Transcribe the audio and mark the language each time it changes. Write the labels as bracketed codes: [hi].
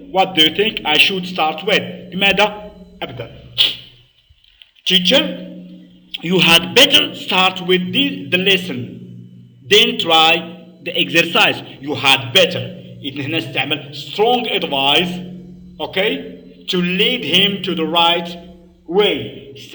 [en] What do you think I should start with? [ar] بماذا أبدأ. [en] Teacher, you had better start with the lesson. Then try the exercise. You had better. [ar] إذن هنا استعمل [en] strong advice. Okay? To lead him to the right way.